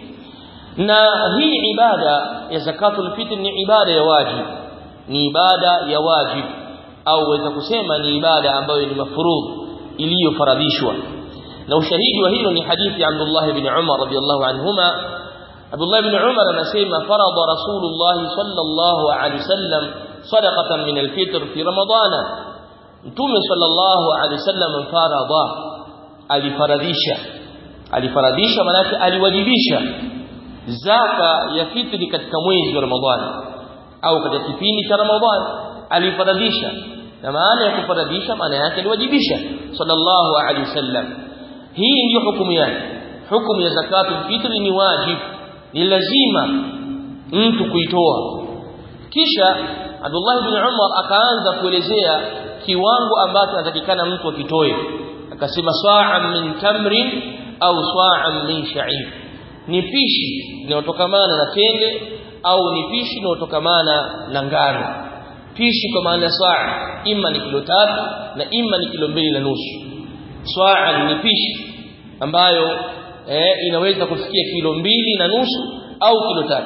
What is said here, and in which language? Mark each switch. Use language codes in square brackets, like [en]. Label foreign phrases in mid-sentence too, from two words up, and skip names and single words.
[sw] Na hii ibada ya [ar] زكاة الفطر [sw] ni ibada ya wajib, ni ibada ya wajib, au waweza kusema ni ibada ambayo ni mafurudh, iliyofaradhishwa. Na ushahidi wa hilo ni hadithi ya Abdullah ibn Umar [ar] رضي الله عنهما. Abdullah ibn Umar anasema فرض رسول الله صلى الله عليه وسلم صدقة من الفطر في رمضان. [sw] Mtume [ar] صلى الله عليه وسلم [sw] alifaradhisha, maana yake aliwajibisha zaka ya fitri katika mwezi wa Ramadhani au katika kipindi cha Ramadhani, alifaradhisha. Na maana ya kufaradhisha maana yake aliwajibisha [ar] صلى الله عليه وسلم. [sw] Hii ndio hukumu yake. Hukumu ya [ar] زكاة الفطر [sw] ni wajib, ni lazima mtu kuitoa. Kisha Abdullah ibn Umar akaanza kuelezea kiwango ambacho anatakikana mtu akitoe, akasema [ar] صاعا من تمر أو صاعا من شعير, [sw] ni pishi linalotokamana na tende au ni pishi linalotokamana na ngano. Pishi kwa maana saa, ima ni kilo 3 na ima ni kilo 2.5. Swa'an ni pishi ambayo inaweza kufikia kilo 2.5 au kilo 3.